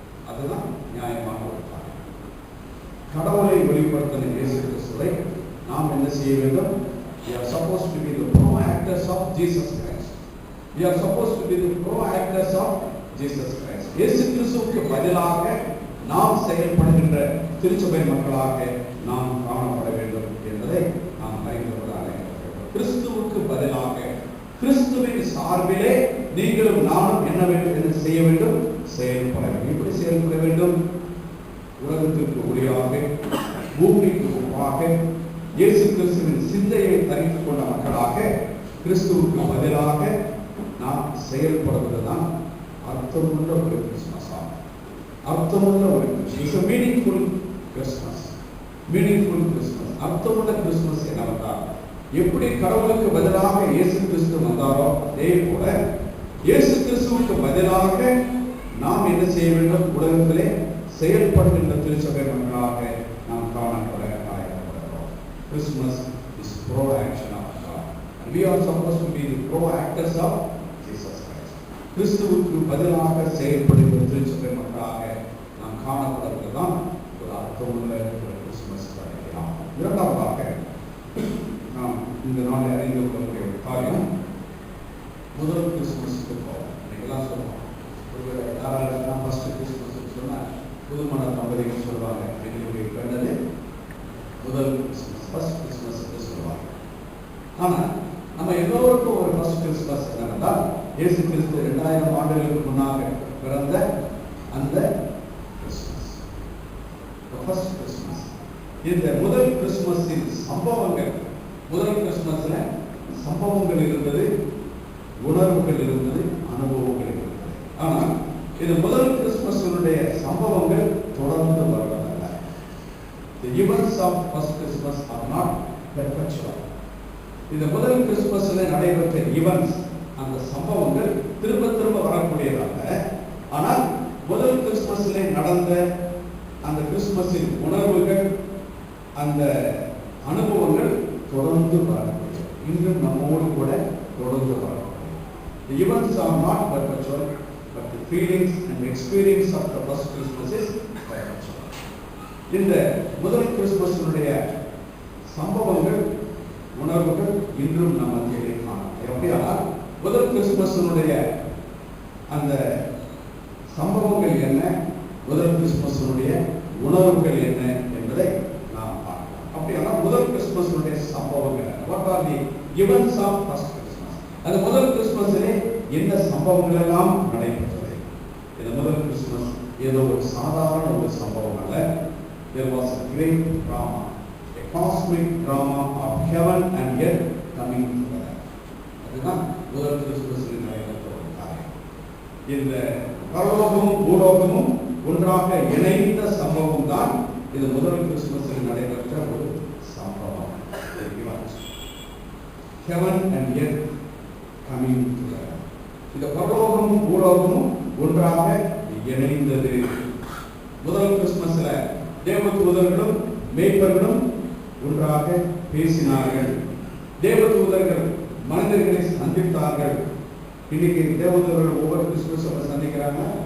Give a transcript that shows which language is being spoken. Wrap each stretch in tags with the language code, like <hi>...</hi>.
<ta>அதுதான் நியாயமான ஒரு காரியம். கடவுளை வெளிப்படுத்தின இயேசு கிறிஸ்துவை நாம் என்ன செய்ய வேண்டும்?</ta> <en>We are supposed to be the pro-actors of Jesus Christ. We are supposed to be the pro-actors of Jesus Christ.</en> <ta>இயேசு கிறிஸ்துவுக்கு பதிலாக நாம் செயல்படுகின்ற திருச்சபை மக்களாக நாம் காணப்பட வேண்டும் என்பதை நாம் அறிந்தவர்களாக இருக்கிறோம். கிறிஸ்துவுக்கு பதிலாக கிறிஸ்துவின் சார்பிலே நீங்களும் நானும் என்ன வேண்டும் என்று செய்ய வேண்டும்? செயல்பட வேண்டும். எப்படி செயல்பட வேண்டும்? உலகத்திற்கு ஒளியாக, பூமிக்கு ஒப்பாக, இயேசு கிறிஸ்துவின் சிந்தையை தரித்துக் கொண்ட மக்களாக கிறிஸ்துவுக்கு பதிலாக நாம் செயல்படுவதுதான் அர்த்தமுள்ள ஒரு கிறிஸ்துமஸ் ஆகும். அர்த்தமுள்ள ஒரு Christmas,</ta> <en>Meaningful Christmas, meaningful Christmas.</en> <ta>அர்த்தமுள்ள கிறிஸ்துமஸ் என்னவென்றால் எப்படி கடவுளுக்கு பதிலாக இயேசு கிறிஸ்து வந்தாரோ அதே போல இயேசு கிறிஸ்துவுக்கு பதிலாக நாம் என்ன செய்ய வேண்டும்? உலகத்திலே செயல்படுகின்ற திருச்சபை மக்களாக நாம் காணப்பட ஆயத்தப்படுகிறோம். Christmas</ta> <en>is pro-action of God. And we are supposed to be the pro-actors of Jesus Christ.</en> <ta>கிறிஸ்துவுக்கு பதிலாக செயல்படுகிற திருச்சபை மக்களாக நாம் காணப்படுவதுதான் ஒரு அர்த்தமுள்ள ஒரு கிறிஸ்துமஸ் பண்டிகையாகும். இரண்டாவதாக நாம் இந்த நாளை அறிந்து கொள்ளக்கூடிய ஒரு காரியம், முதல் கிறிஸ்துமஸுக்கு போவோம். இன்னைக்கெல்லாம் சொல்லுவோம், ஒருவேளை யாராவது</ta> <en>first Christmas</en> <ta>சொன்னால் புதுமண தம்பதிகள் சொல்லுவாங்க, என்னுடைய கண்டது முதல் கிறிஸ்துமஸ், ஃபர்ஸ்ட் கிறிஸ்துமஸ் என்று சொல்லுவாங்க. ஆனால் நம்ம எல்லோருக்கும் ஒரு</ta> <en>first Christmas</en> <ta>என்னவென்றால் இயேசு கிறிஸ்து 2000 ஆண்டுகளுக்கு முன்னாக பிறந்த அந்த கிறிஸ்துமஸ், ஃபர்ஸ்ட் கிறிஸ்துமஸ். இந்த முதல் கிறிஸ்துமஸின் சம்பவங்கள், முதல் கிறிஸ்துமஸ்ல சம்பவங்கள் இருந்தது, உணர்வுகள் இருந்தது, அனுபவங்கள் இருந்தது. ஆனால் இது முதல் கிறிஸ்துமஸினுடைய சம்பவங்கள் தொடர்ந்து வருவதல்ல.</ta> <en>The events of first Christmas are not perpetual.</en> <ta>இந்த முதல் கிறிஸ்துமஸ்ல நடைபெற்ற ஈவென்ட்ஸ், அந்த சம்பவங்கள் திரும்ப திரும்ப வரக்கூடியதாக. ஆனால் முதல் கிறிஸ்துமஸ்ல நடந்த அந்த கிறிஸ்துமஸின் உணர்வுகள், அந்த அனுபவங்கள் தொடர்ந்து வரக்கூடிய, இன்றும் நம்மோடு கூட தொடர்ந்து வரக்கூடிய.</ta> <en>The events are not perpetual, but the feelings and experience of the first Christmas is perpetual.</en> <ta>இந்த முதல் கிறிஸ்துமஸினுடைய சம்பவங்கள், உணர்வுகள் இன்றும் நம்ம மத்தியிலே காணலாம். எப்படியானால் முதல் கிறிஸ்துமஸினுடைய அந்த சம்பவங்கள் என்ன, முதல் கிறிஸ்துமஸினுடைய உணர்வுகள் என்ன என்பதை நாம் பார்க்கலாம். அப்படியானால் முதல் கிறிஸ்துமஸினுடைய சம்பவங்கள்,</ta> <en>what are the events of first Christmas?</en> <ta>அந்த முதல் கிறிஸ்துமஸிலே என்ன சம்பவங்கள் எல்லாம் நடைபெற்றது? இந்த முதல் கிறிஸ்துமஸ் ஏதோ ஒரு சாதாரண ஒரு சம்பவம் அல்ல.</ta> <en>There was a great drama, a cosmic drama of heaven and earth coming together.</en> <ta>அதுதான் முதல் கிறிஸ்துமஸில் நடைபெற்ற ஒரு காரியம். இந்த பரலோகமும் பூலோகமும் ஒன்றாக இணைந்த சம்பவம் தான் இது முதல் கிறிஸ்துமஸில் நடைபெற்ற ஒரு சம்பவம்.</ta> <en>Heaven and earth coming together.</en> <ta>இந்த பரலோகமும் பூலோகமும் ஒன்றாக இணைந்தது. முதல் கிறிஸ்துமஸ்ல தேவதூதர்களும் மேய்ப்பர்களும் ஒன்றாக பேசினார்கள். தேவதூதர்கள் மனிதர்களை சந்தித்தார்கள். இன்னைக்கு தேவதூதர்கள் ஒவ்வொரு கிறிஸ்துமஸ் சந்திக்கிறாங்க.</ta>